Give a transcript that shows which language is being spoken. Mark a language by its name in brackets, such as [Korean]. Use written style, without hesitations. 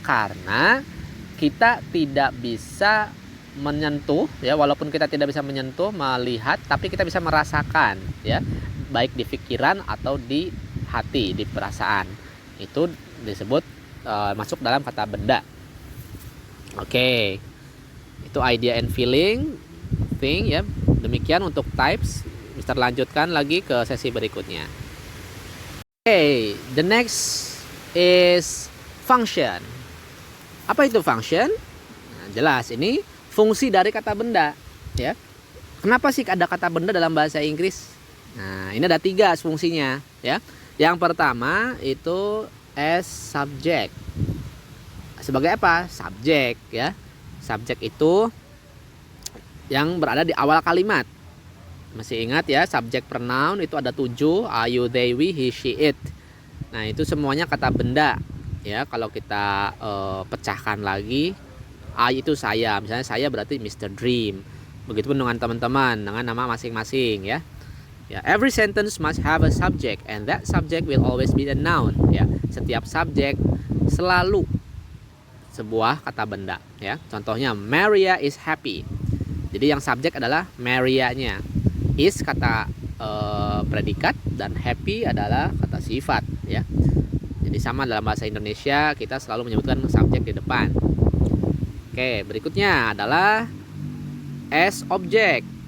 [Indonesian] Karena kita tidak bisa menyentuh ya, walaupun kita tidak bisa menyentuh, melihat, tapi kita bisa merasakan ya, baik di pikiran atau di hati, di perasaan. Itu disebut masuk dalam kata benda. Oke. Itu idea and feeling, thing ya. Demikian untuk types. Mister lanjutkan lagi ke sesi berikutnya. [English] Oke, the next is function. [Indonesian] Apa itu function? Nah, jelas ini fungsi dari kata benda ya. Kenapa sih ada kata benda dalam bahasa Inggris? Nah, ini ada 3 fungsinya ya. Yang pertama itu [English] as subject. [Indonesian] Sebagai apa? Subjek ya. Subjek itu yang berada di awal kalimat. Masih ingat ya, subject pronoun itu ada 7, I, you, they, we, he, she, it. Nah, itu semuanya kata benda ya. Kalau kita pecahkan lagi, I itu saya, misalnya saya berarti Mr. [English] Dream. [Indonesian] Begitupun dengan teman-teman dengan nama masing-masing ya. [English] Ya, every sentence must have a subject and that subject will always be a noun ya. [Indonesian] setiap subjek selalu sebuah kata benda ya. Contohnya [English] Maria is happy. [Indonesian] Jadi yang subjek adalah Maria-nya. Is kata predikat dan happy adalah kata sifat ya. Jadi sama dalam bahasa Indonesia kita selalu menyebutkan subjek di depan. Oke, berikutnya adalah [English] as object.